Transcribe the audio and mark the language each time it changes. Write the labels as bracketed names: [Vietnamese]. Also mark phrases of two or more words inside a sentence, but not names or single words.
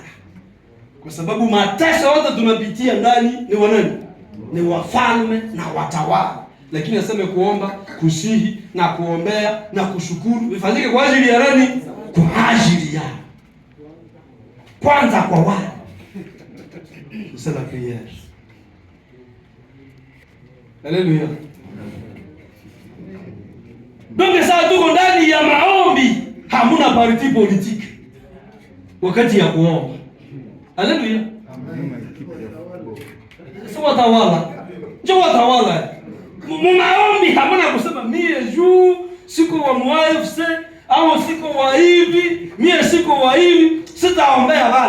[Swahili] Kwa sababu mateso yote tunapitia ndani ni wanani? Ni wafalme na watawala. Lakini aseme kuomba, kusihi na kuombea na kushukuru vifanyike kwa ajili ya nani? Kwa ajili ya kwanza kwa wale. [French] C'est la prière. Haleluya. [Swahili] Donc sasa tuko ndani ya maombi, hamuna [French] parti politique [Swahili] wakati ya kuomba. Haleluya. Sio watawala. Njoo watawala. Maombi hamuna kusema mie juu siko wa MFC au siko wa hivi, mie siko wa hivi, sitaombea wale.